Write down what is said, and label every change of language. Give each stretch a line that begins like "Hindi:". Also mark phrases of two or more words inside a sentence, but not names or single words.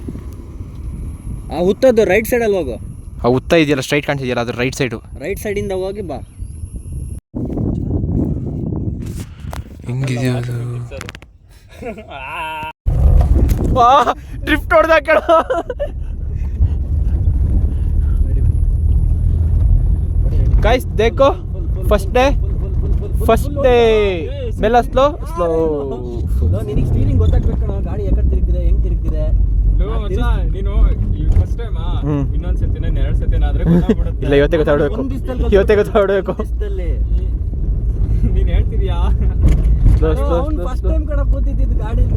Kannada: ಹುತ್ತದ್ದು
English: right sidealli
Kannada: ಹೋಗು. ಆ ಉತ್ತ ಇದೆಯಲ್ಲ ಸ್ಟ್ರೈಟ್ ಕಾಣ್ತಿದೆಯಲ್ಲ ಅದ್ರ
English: right sidu. right sidinda
Kannada: ಹೋಗಿ ಬಾ. ಹೆಂಗಿದೆಯೋ ಅದು. ಡ್ರಿಫ್ಟ್ ಹೊಡೆದ ಕೇಳ.
Hindi: गाइस देखो
English: first day
Hindi: मेला स्लो
Kannada: ನಿನಗೆ ಸ್ಟೀರಿಂಗ್ ಗೊತ್ತಾಗ್ಬೇಕು ಕಣ, ಗಾಡಿ ಯಾಕಡೆ ತಿರುಗಿದೆ, ಹೆಂಗ್ ತಿರುಗಿದೆ. ನೀನು
English: first time
Kannada: ಇನ್ನೊಂದ್ ಸತಿ ಎರಡು ಸತಿ ಆದ್ರೆ ಗೊತ್ತಾಗ್ಬಿಡುತ್ತೆ. ಇಲ್ಲ ಇವತ್ತೇ ಗೊತ್ತಾಡ್ಬೇಕು, ಇವತ್ತೇ ಗೊತ್ತಾಡ್ಬೇಕು. ನೀನ್ ಹೇಳ್ತಿದ್ಯಾ
English: first time
Kannada: ಕಣ ಕೂತಿದ್ದು ಗಾಡಿಲು.